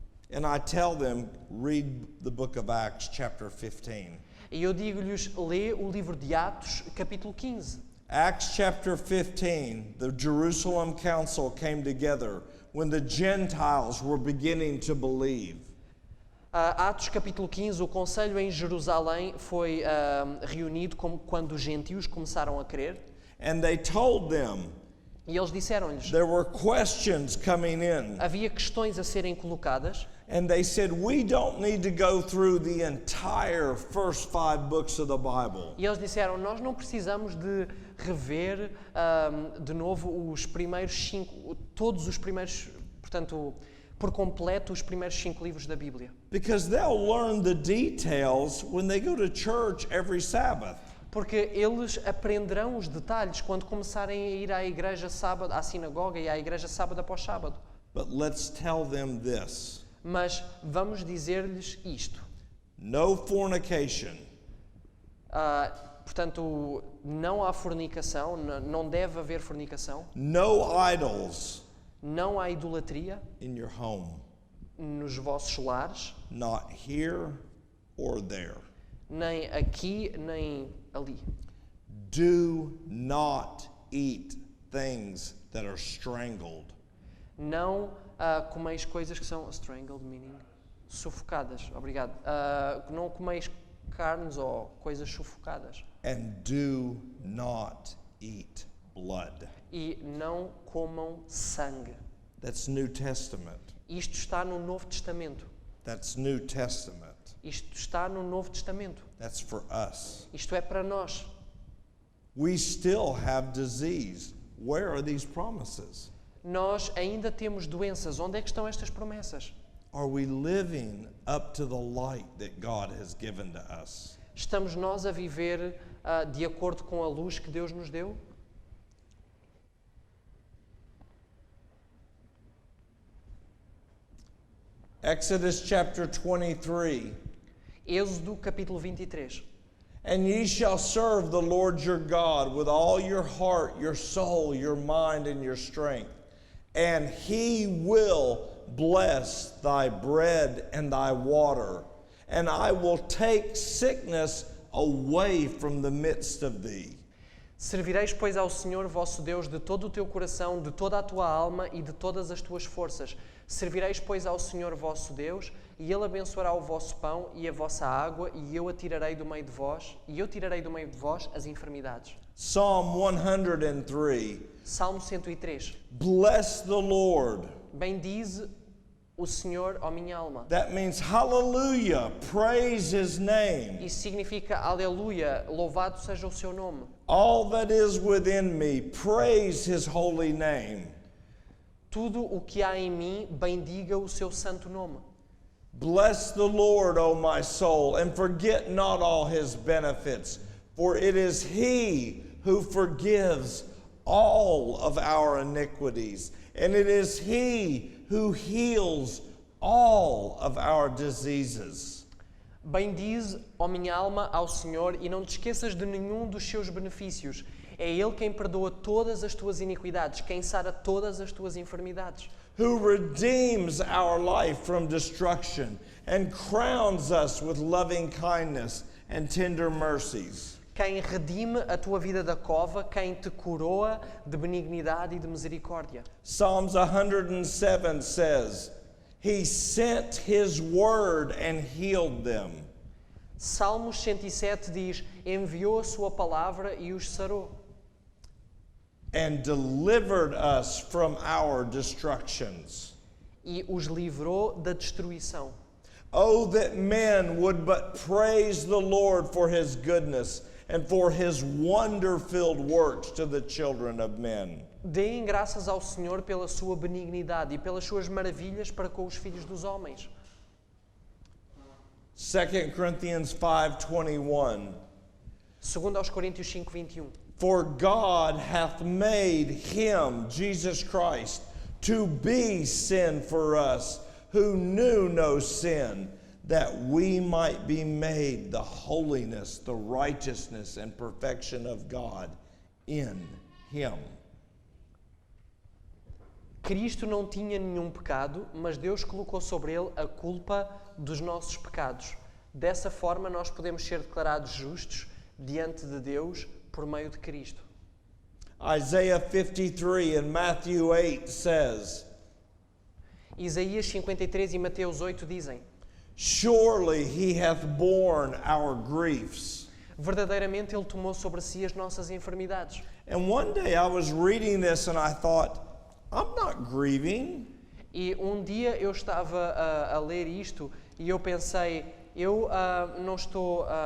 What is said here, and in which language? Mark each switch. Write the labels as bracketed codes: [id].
[en] And I tell them, read the book of Acts chapter 15. [pt] E eu digo-lhes: lê o livro de Atos, capítulo 15. [en] Acts chapter 15, the Jerusalem council came together when the Gentiles were beginning to believe. [pt] Atos capítulo 15, o conselho em Jerusalém foi reunido quando os gentios começaram a crer. [en] And they told them, [pt] E eles disseram-lhes: [en] there were questions coming in. [pt] havia questões a serem colocadas. [en] And they said, we don't need to go through the entire first 5 books of the Bible. [pt] E eles disseram: nós não precisamos de rever de novo todos os primeiros, portanto, por completo, os primeiros 5 livros da Bíblia. [en] Because they'll learn the details when they go to church every Sabbath. [pt] Porque eles aprenderão os detalhes quando começarem a ir à igreja sábado, à sinagoga e à igreja sábado após sábado. [en] But let's tell them this. [pt] Mas vamos dizer-lhes isto. [en] No fornication, [pt] Portanto, não há fornicação, não deve haver fornicação, [en] no idols [pt] não há idolatria [en] in your home, [pt] nos vossos lares, [en] not here or there. [pt] nem aqui, nem ali. [en] Do not eat things that are strangled. [pt] Não comeis coisas que são strangled, meaning sufocadas. Obrigado. Não comeis carnes ou coisas sufocadas. [en] And do not eat blood. [pt] E não comam sangue. [en] That's New Testament. [pt] Isto está no Novo Testamento. [en] That's New Testament. [pt] Isto está no Novo Testamento. [en] That's for us. [pt] Isto é para nós. [en] We still have disease. Where are these promises? [pt] Nós ainda temos doenças. Onde é que estão estas promessas? [en] Are we living up to the light that God has given to us? [pt] Estamos nós a viver de acordo com a luz que Deus nos deu? [en] Exodus chapter 23. [pt] Êxodo capítulo 23. [en] And ye shall serve the Lord your God with all your heart, your soul, your mind, and your strength. And he will bless thy bread and thy water. And I will take sickness away from the midst of thee. [pt] Servireis, pois, ao Senhor vosso Deus de todo o teu coração, de toda a tua alma e de todas as tuas forças. Servireis, pois, ao Senhor vosso Deus, e Ele abençoará o vosso pão e a vossa água, e eu tirarei do meio de vós as enfermidades. [en] Psalm 103. [pt] Salmo 103. [en] Bless the Lord. [pt] Bendize o Senhor, ó minha alma. [en] That means hallelujah, praise his name. [pt] Isso significa aleluia, louvado seja o seu nome. [en] All that is within me, praise his holy name. [pt] Tudo o que há em mim, bendiga o seu santo nome. [en] Bless the Lord, O my soul, and forget not all his benefits, for it is he who forgives all of our iniquities, and it is he who heals all of our diseases. [pt] Bendize, ó minha alma, ao Senhor, e não te esqueças de nenhum dos seus benefícios. É Ele quem perdoa todas as tuas iniquidades, quem sara todas as tuas enfermidades. [en] Who redeems our life from destruction and crowns us with loving kindness and tender mercies. [pt] Quem redime a tua vida da cova, quem te coroa de benignidade e de misericórdia. [en] Psalms 107 says, He sent His word and healed them. [pt] Salmos 107 diz, enviou a sua palavra e os sarou. [en] And delivered us from our destructions. [pt] E os livrou da destruição. [en] Oh, that men would but praise the Lord for His goodness and for His wonder-filled works to the children of men. [pt] Deem graças ao Senhor pela sua benignidade e pelas suas maravilhas para com os filhos dos homens. [en] 2 Corinthians 5:21. [pt] 2 aos Coríntios 5:21. [en] For God hath made Him, Jesus Christ, to be sin for us, who knew no sin, that we might be made the holiness, the righteousness, and perfection of God in Him. [pt] Cristo não tinha nenhum pecado, mas Deus colocou sobre ele a culpa dos nossos pecados. Dessa forma, nós podemos ser declarados justos diante de Deus por meio de Cristo. [en] Isaiah 53 and Matthew 8 says, [pt] Isaías 53 e Mateus 8 dizem, [en] Surely He hath borne our griefs. [pt] verdadeiramente Ele tomou sobre si as nossas enfermidades. [en] And one day I was reading this and I thought, I'm not grieving. [pt] E um dia eu estava a ler isto e eu pensei, eu não estou...